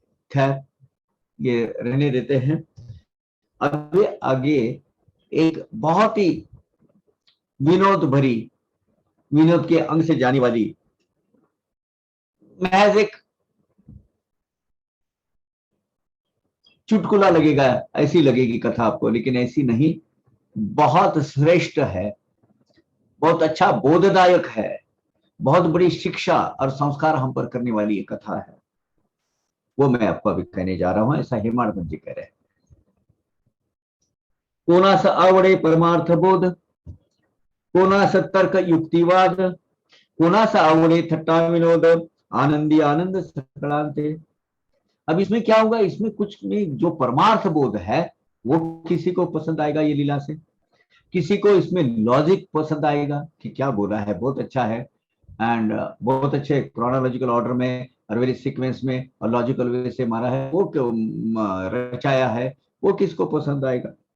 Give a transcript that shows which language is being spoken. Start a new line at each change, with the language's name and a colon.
Hindi: खैर ये रहने देते हैं। अभी आगे एक बहुत ही विनोद के अंग से जाने वाली, महज एक चुटकुला लगेगा, ऐसी लगेगी कथा आपको, लेकिन ऐसी नहीं, बहुत श्रेष्ठ है, बहुत अच्छा बोधदायक है, बहुत बड़ी शिक्षा और संस्कार हम पर करने वाली ये कथा है। वो मैं आपको अभी कहने जा रहा हूं, ऐसा हेमाडपंत जी कह रहे हैं।
Marathi: कोणास आवडे परमार्थ बोध, कोणास तर्क युक्तिवाद, कोणास आवडे थट्टा विनोद, आनंदी आनंद सकलांते।
Hindi: अब इसमें क्या होगा, इसमें कुछ में जो परमार्थ बोध है वो किसी को पसंद आएगा ये लीला से, किसी को इसमें लॉजिक पसंद आएगा कि क्या बोला है, बहुत अच्छा है, एंड बहुत अच्छे क्रोनोलॉजिकल ऑर्डर में और
English: very sequence
Hindi: में और
English: logical way
Hindi: से मारा है, वो क्यों रचाया है, वो किसको पसंद आएगा।